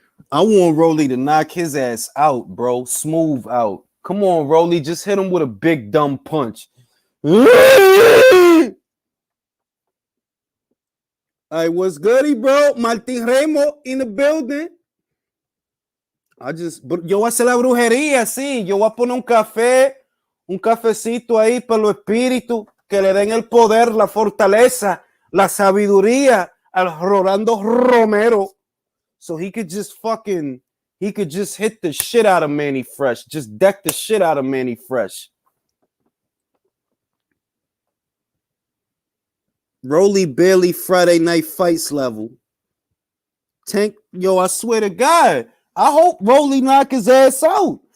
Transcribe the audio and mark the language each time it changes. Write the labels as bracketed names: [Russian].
[English] I want Rolly to knock his ass out, bro. Smooth out. Come on, Rolly. Just hit him with a big dumb punch. All right, what's goody, bro? Martin Remo in the building. [Spanish] Yo voy a hacer la brujería, sí. Yo voy a poner un cafecito ahí para los espíritus que le den el poder, la fortaleza, la sabiduría al Rolando Romero. [English] So he could just hit the shit out of Manny Fresh. Just deck the shit out of Manny Fresh. Rolly barely Friday night fights level. Tank, yo, I swear to God, I hope Rolly knock his ass out.